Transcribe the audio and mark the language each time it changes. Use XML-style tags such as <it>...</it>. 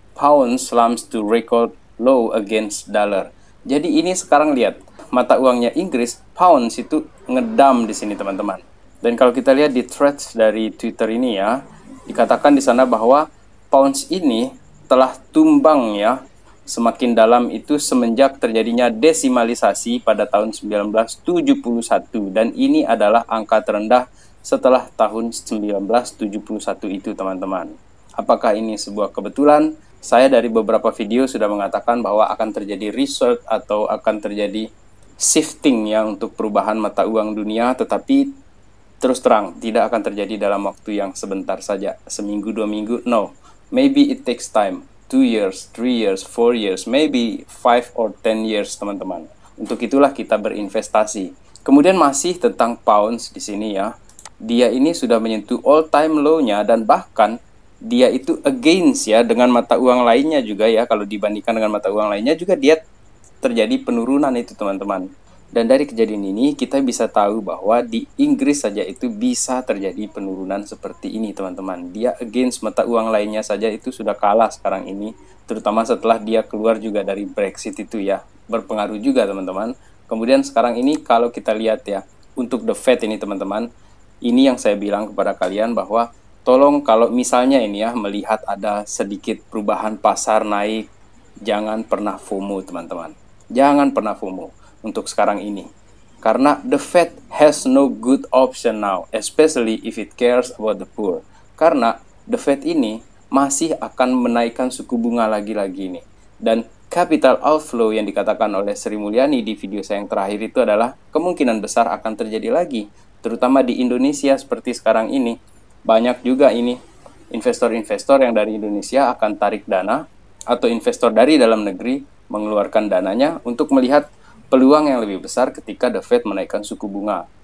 <en>Pound slumps to record low against dollar.</en> <id>Jadi ini sekarang lihat, mata uangnya Inggris, pounds itu ngedam di sini teman-teman. Dan kalau kita lihat di threads dari Twitter ini ya, dikatakan di sana bahwa pounds ini telah tumbang ya, semakin dalam itu semenjak terjadinya desimalisasi pada tahun 1971, dan ini adalah angka terendah setelah tahun 1971 itu teman-teman. Apakah ini sebuah kebetulan? Saya dari beberapa video sudah mengatakan bahwa akan terjadi research atau akan terjadi shifting ya untuk perubahan mata uang dunia, tetapi terus terang tidak akan terjadi dalam waktu yang sebentar saja, seminggu, 2 minggu, no.</id> <en>Maybe it takes time, 2 years, 3 years, 4 years, maybe 5 or 10 years</en> <id>teman-teman. Untuk itulah kita berinvestasi. Kemudian masih tentang pounds di sini ya. Dia ini sudah menyentuh all time low-nya, dan bahkan dia itu against ya dengan mata uang lainnya juga ya. Kalau dibandingkan dengan mata uang lainnya juga dia terjadi penurunan itu teman-teman. Dan dari kejadian ini kita bisa tahu bahwa di Inggris saja itu bisa terjadi penurunan seperti ini teman-teman. Dia against mata uang lainnya saja itu sudah kalah sekarang ini, terutama setelah dia keluar juga dari Brexit itu ya. Berpengaruh juga teman-teman. Kemudian sekarang ini kalau kita lihat ya, untuk The Fed ini teman-teman, ini yang saya bilang kepada kalian bahwa tolong kalau misalnya ini ya melihat ada sedikit perubahan pasar naik, jangan pernah FOMO teman-teman. Jangan pernah FOMO untuk sekarang ini.</id> <en>Karena the Fed has no good option now, especially if it cares about the poor.</en> <id>Karena the Fed ini masih akan menaikkan suku bunga lagi-lagi nih. Dan capital outflow yang dikatakan oleh Sri Mulyani di video saya yang terakhir itu adalah kemungkinan besar akan terjadi lagi. Terutama di Indonesia seperti sekarang ini. Banyak juga ini investor-investor yang dari Indonesia akan tarik dana atau investor dari dalam negeri mengeluarkan dananya untuk melihat peluang yang lebih besar ketika The Fed menaikkan suku bunga.</id>